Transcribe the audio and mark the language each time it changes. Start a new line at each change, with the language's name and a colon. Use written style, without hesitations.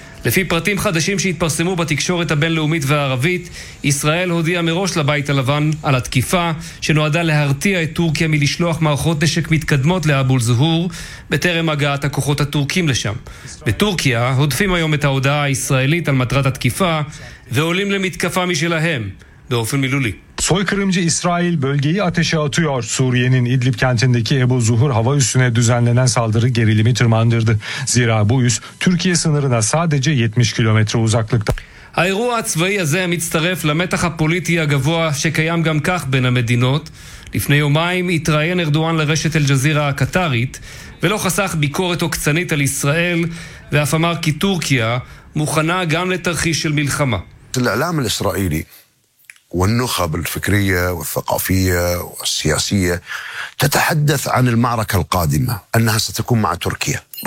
Hebrew: לפי פרטים חדשים שהתפרסמו בתקשורת הבינלאומית והערבית, ישראל הודיעה מראש לבית הלבן על התקיפה שנועדה להרתיע את טורקיה מלשלוח מערכות נשק מתקדמות לאבו זוהור בטרם הגעת הכוחות הטורקים לשם. בטורקיה הודפים היום את ההודעה הישראלית על מטרת התקיפה ועולים למתקפה משלהם באופן מילולי.
Turkish: Soykırımcı İsrail bölgeyi ateşe atıyor. Suriye'nin İdlib kentindeki Ebu Zuhur hava üssüne düzenlenen saldırı gerilimi tırmandırdı. Zira bu üs Türkiye sınırına sadece 70 kilometre uzaklıkta.
Hebrew: האירוע הצבאי הזה מצטרף למתח הפוליטי הגבוה שקיים גם כך בין המדינות. לפני יומיים התראיין ארדואן לרשת אל-ג'זירה הקטרית ולא חסך ביקורת עוקצנית על ישראל, ואף אמר כי טורקיה מוכנה גם לתרחיש של מלחמה.
Arabic: الإعلام الإسرائيلي والنخب الفكرية والثقافية والسياسية تتحدث عن المعركة القادمة أنها ستكون مع تركيا.